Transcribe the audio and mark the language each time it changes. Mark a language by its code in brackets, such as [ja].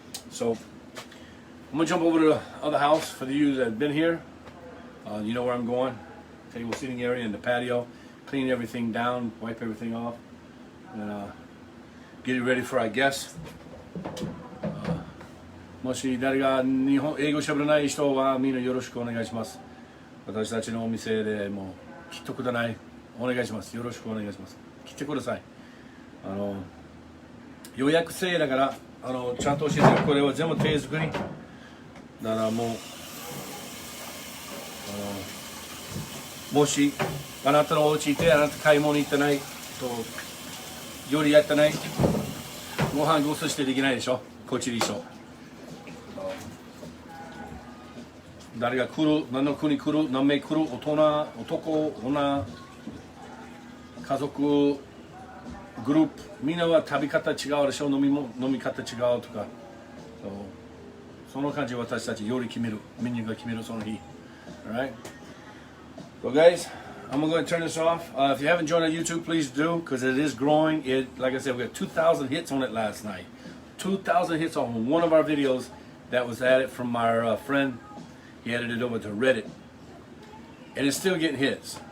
[en] So I'm gonna jump over to the other house for the you that have been here. You know where I'm going. Table seating area and the patio. Clean everything down, wipe everything off, and get it ready for our guests. [ja] もし誰が英語しゃべらない人はみんなよろしくお願いします。私たちのお店でもう来てください。お願いします。よろしくお願いします。来てください。予約制だからちゃんと教えてよ。これは全部手作り。だからもうもしあなたのお家いてあなた買い物行ってないと料理やってないご飯ご馳走してできないでしょ。こっちで一緒。誰が来る、何の国来る、何名来る、大人、男、女、家族、グループ、みんなは食べ方違うでしょ、飲み方違うとか、その感じ私たち料理決める、メニューが決めるその日。 [en] Alright? So guys, I'm going to go ahead and turn this off. If you haven't joined our YouTube, please do, because it is growing. Like I said, we got 2,000 hits on it last night. 2,000 hits on one of our videos that was added from our friend. He added it over to Reddit. And it's still getting hits.